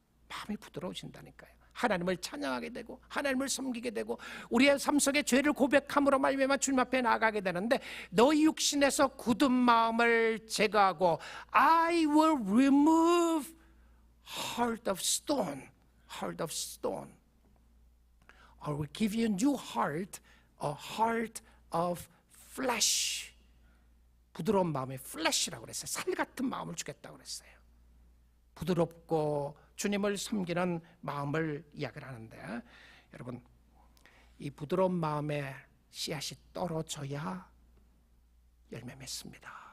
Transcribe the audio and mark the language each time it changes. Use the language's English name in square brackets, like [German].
[Korean] 마음이 부드러워진다니까요. 하나님을 찬양하게 되고 하나님을 섬기게 되고 우리의 삶 속에 죄를 고백함으로 말미암아 주님 앞에 나가게 되는데, 너희 육신에서 굳은 마음을 제거하고 [English] I will remove heart of stone, heart of stone. I will give you a new heart, a heart of flesh. [Korean] 부드러운 마음의 flesh라고 그랬어요. 살 같은 마음을 주겠다고 그랬어요. 부드럽고 주님을 섬기는 마음을 이야기를 하는데, 여러분, 이 부드러운 마음에 씨앗이 떨어져야 열매 맺습니다.